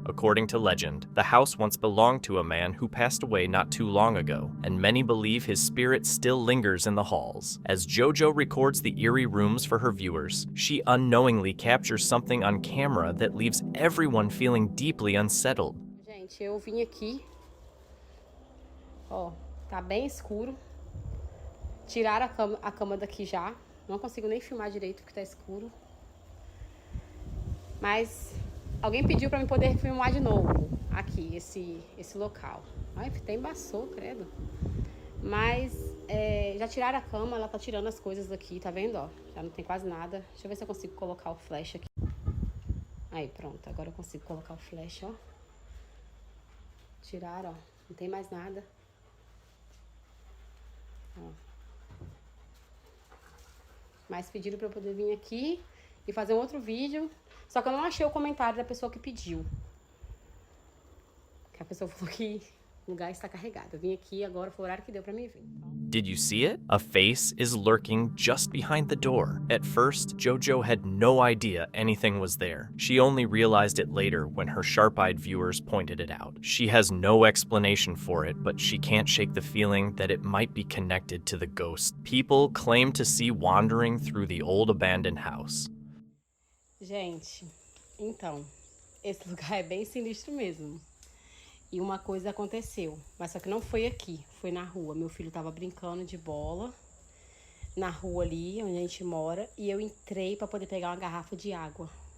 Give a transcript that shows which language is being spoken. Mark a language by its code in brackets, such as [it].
[en] According to legend, the house once belonged to a man who passed away not too long ago, and many believe his spirit still lingers in the halls. As Jojo records the eerie rooms for her viewers, she unknowingly captures something on camera that leaves everyone feeling deeply unsettled. [pt] Gente, eu vim aqui, ó, tá bem escuro. Tiraram a cama daqui já. Não consigo nem filmar direito porque tá escuro. Mas alguém pediu pra mim poder filmar de novo aqui, esse local. Ai, até embaçou, credo. Mas já tiraram a cama, ela tá tirando as coisas daqui, tá vendo, ó? Já não tem quase nada. Deixa eu ver se eu consigo colocar o flash aqui. Aí, pronto. Agora eu consigo colocar o flash, ó. Tiraram, ó. Não tem mais nada. Ó. Mas pediram pra eu poder vir aqui e fazer um outro vídeo. Só que eu não achei o comentário da pessoa que pediu. Que a pessoa falou que o lugar está carregado. Eu vim aqui agora, foi o horário que deu pra mim vir. [en] Did you see it? A face is lurking just behind the door. At first, Jojo had no idea anything was there. She only realized it later when her sharp-eyed viewers pointed it out. She has no explanation for it, but she can't shake the feeling that it might be connected to the ghost people claim to see wandering through the old abandoned house. [pt] Gente, então, esse lugar é bem sinistro mesmo. E uma coisa aconteceu, mas só que não foi aqui, foi na rua. Meu filho tava brincando de bola na rua ali, onde a gente mora, e eu entrei pra poder pegar uma garrafa de água.